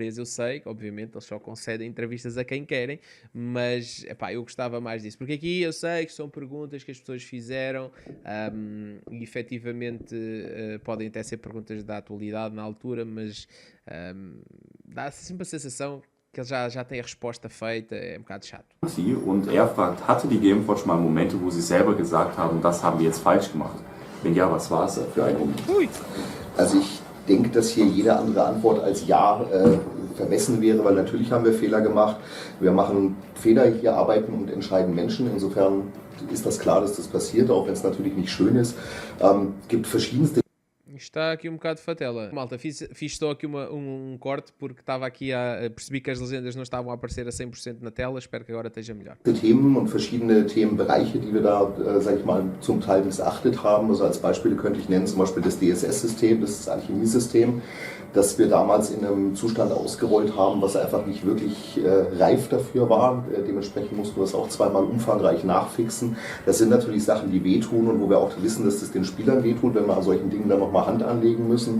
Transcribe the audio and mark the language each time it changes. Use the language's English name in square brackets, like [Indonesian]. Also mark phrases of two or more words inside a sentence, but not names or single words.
[Portuguese] Eu sei que, obviamente, eles só concedem entrevistas a quem querem, mas epá, eu gostava mais disso. Porque aqui eu sei que são perguntas que as pessoas fizeram e efetivamente podem até ser perguntas da atualidade na altura, mas dá sempre a sensação que ele já tem a resposta feita, é um bocado chato. [German] Und er fragt, hatte die Gameforge mal Momente, wo sie selber gesagt haben, das haben wir jetzt falsch gemacht? Wenn ja, was war es für ein Moment? Also ich denke, dass hier jede andere Antwort als Ja vermessen wäre, weil natürlich haben wir Fehler gemacht. Wir machen Fehler, hier arbeiten und entscheiden Menschen. Insofern ist das klar, dass das passiert, auch wenn es natürlich nicht schön ist. Gibt verschiedenste. [Portuguese] Está aqui um bocado de fatela. Malta, fiz só aqui um corte porque estava aqui percebi que as legendas não estavam a aparecer a 100% na tela. Espero que agora esteja melhor. [German] Themen und verschiedene Themenbereiche, die wir da, sag ich mal, zum Teil missachtet haben. Also als Beispiele könnte ich nennen zum Beispiel das DSS-System, das Alchemiesystem, das wir damals in einem Zustand ausgerollt haben, was einfach nicht wirklich reif dafür war. Dementsprechend mussten wir es auch zweimal umfangreich nachfixen. Das sind natürlich Sachen, die wehtun und wo wir auch wissen, dass das den Spielern wehtut, wenn wir an solchen Dingen dann nochmal Hand anlegen müssen.